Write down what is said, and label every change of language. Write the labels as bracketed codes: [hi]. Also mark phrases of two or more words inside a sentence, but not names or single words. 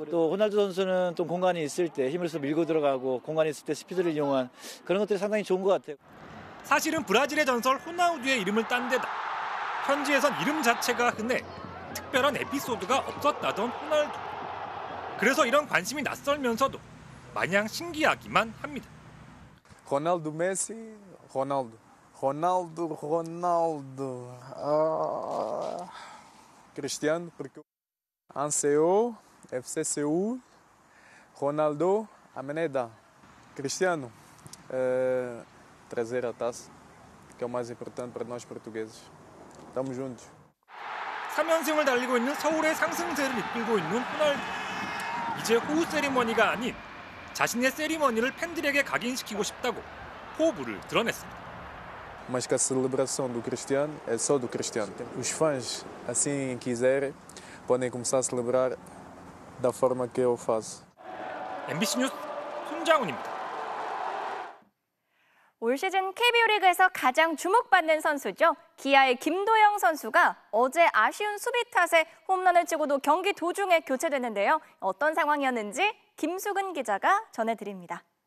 [ko] 또 호날두 선수는 또 공간이 있을 때 힘을 써 밀고 들어가고 공간이 있을 때 스피드를 이용한 그런 것들이 상당히 좋은 것 같아요. 사실은 브라질의 전설 호나우두의 이름을 딴 데다 현지에선 이름 자체가 흔해 특별한 에피소드가 없었다던 호날두. 그래서 이런 관심이 낯설면서도 마냥 신기하기만 합니다. [pt] Ronaldo Messi, Ronaldo. Cristiano, porque Anseo, FC Seul, Ronaldo, Ameneda. Cristiano, trazer a taça, que é o mais importante para nós portugueses. Estamos juntos. [ko] 3연승을 달리고 있는 서울의 상승세를 이끌고 있는 호날두. 이제 호우 세리머니가 아닌 자신의 세리머니를 팬들에게 각인시키고 싶다고 포부를 드러냈습니다. [pt] Mas que a celebração do Cristiano é só do Cristiano. Os fãs, assim quiserem, podem começar a celebrar da forma que eu faço. [ko] MBC 뉴스 손장훈입니다. 올 시즌 KBO 리그에서 가장 주목받는 선수죠. 기아의 김도영 선수가 어제 아쉬운 수비 탓에 홈런을 치고도 경기 도중에 교체됐는데요. 어떤 상황이었는지 김수근 기자가 전해드립니다.